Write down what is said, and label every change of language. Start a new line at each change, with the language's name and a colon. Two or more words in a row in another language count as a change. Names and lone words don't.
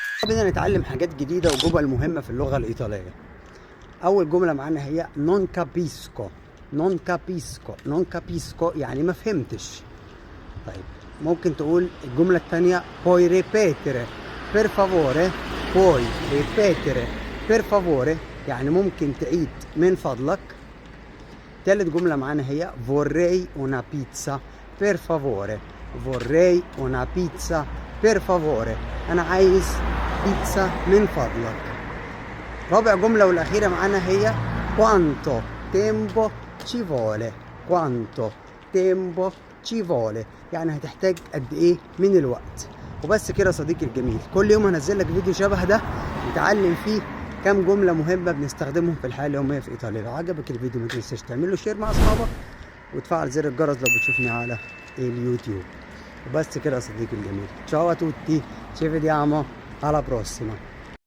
Arabic: بدنا نتعلم حاجات جديدة وجمل مهمة في اللغة الإيطالية. أول جملة معانا هي
Italian: non capisco. non capisco. non capisco
Arabic: يعني ما فهمتش. طيب ممكن تقول الجملة الثانية
Italian: puoi ripetere per favore. puoi ripetere per favore
Arabic: يعني ممكن تعيد من فضلك. ثالث جملة معانا هي
Italian: vorrei una pizza per favore. vorrei una pizza per favore
Arabic: أنا عايز بيتزا من فضلك. رابع جملة والأخيرة معانا هي
Italian: quanto tempo ci vuole. quanto tempo ci vuole
Arabic: يعني هتحتاج قد إيه من الوقت. وبس كده صديقي الجميل، كل يوم هنزل لك فيديو شبه ده نتعلم فيه كام جملة مهمة بنستخدمهم في الحياة اليومية في إيطاليا. لو عجبك الفيديو ما تنساش تعمل له شير مع أصحابك وتفعل زر الجرس لو بتشوفني على اليوتيوب. وبس كده يا صديقي الجميل،
Italian: ciao a tutti, ci vediamo alla prossima.